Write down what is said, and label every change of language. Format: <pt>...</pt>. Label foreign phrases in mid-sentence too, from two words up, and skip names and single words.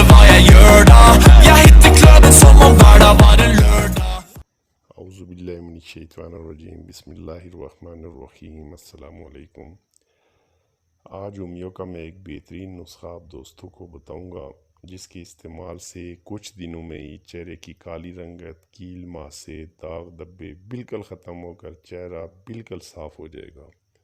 <no>gjør da? Jeg hitter klubben som om hverdag var en lørdag.</no> <ar>اعوذ باللہ من الشیطان الرجیم بسم اللہ الرحمن الرحیم السلام علیکم۔</ar> <ur>آج امیوں کا میں ایک بہترین نسخہ آپ دوستوں کو بتاؤں گا جس کے استعمال سے کچھ دنوں میں ہی چہرے کی کالی رنگت، کیل، ماسے، داغ، دبے بالکل ختم ہو کر چہرہ بالکل صاف ہو جائے گا۔</ur>